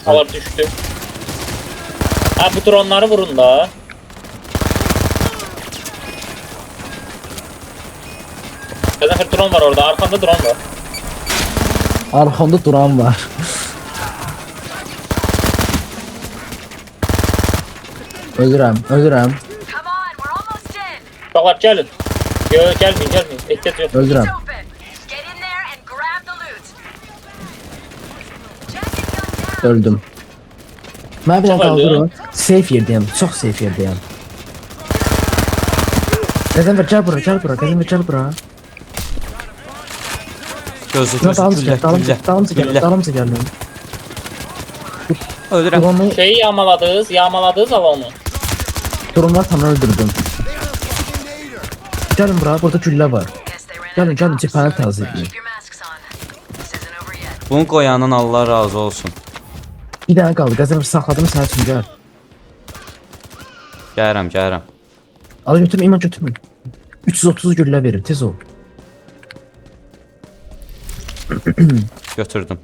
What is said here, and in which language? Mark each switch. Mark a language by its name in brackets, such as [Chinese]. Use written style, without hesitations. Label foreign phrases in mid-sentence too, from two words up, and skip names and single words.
[Azerbaijani] Onlar düşdü. Ha, bu dronları vurun da. Qəzəfər drone var orada, arkanda drone var. Arxamda duran var. Ölürəm. [English] Come on, we're almost in. [Azerbaijani] Uşaqlar gəlin. Gəlməyin. Ehtiyac yox. Ölürəm. [English] It's open. Get in there and grab the loot. Jacket gun down. [Azerbaijani] Öldüm. Mən bir dənə Çox öldü. qaldırım. Safe yerdəyəm. Çox safe yerdəyəm. Qəzəfər, gəl bura. Qəzəfər, gəl bura. Gözü Dalımca gəl. Ölürəm. Duranı, Şeyi yağmaladınız alanı. durumlar tamam öldürdüm. Gəlin bura, burada güllə var. [English] Guess they ran [Azerbaijani] Gəlin, [English] out of [Azerbaijani] cephəni [English] comms. [Azerbaijani] təzyiqləyin. [English] Keep your masks on. This isn't over yet. [Azerbaijani] Bunu qoyanın Allah razı olsun. Bir dənə qaldı. Qəzəfər saxladım sənin üçün gəl. Gəlirəm. Al götürmə, iman götürmə. 330 güllə verir, tez ol. Götürdüm.